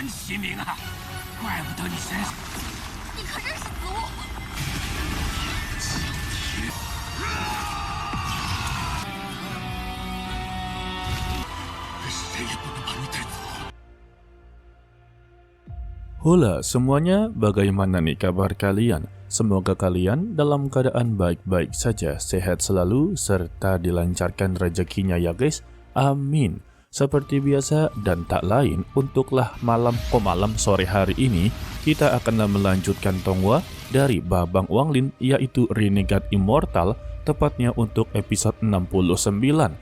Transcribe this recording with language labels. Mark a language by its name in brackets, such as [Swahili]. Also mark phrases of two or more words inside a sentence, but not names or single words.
[Chinese] 齐名啊！怪不得你身上…… 你可真是死我吗？谁也不能把你带走。 [Indonesian] Hola semuanya, bagaimana nih kabar kalian? Semoga kalian dalam keadaan baik-baik saja, sehat selalu, serta dilancarkan rezekinya ya guys. Amin. Seperti biasa dan tak lain, untuklah malam sore hari ini, kita akan melanjutkan tongwa dari Babang Wanglin, yaitu Renegade Immortal, tepatnya untuk episode 69.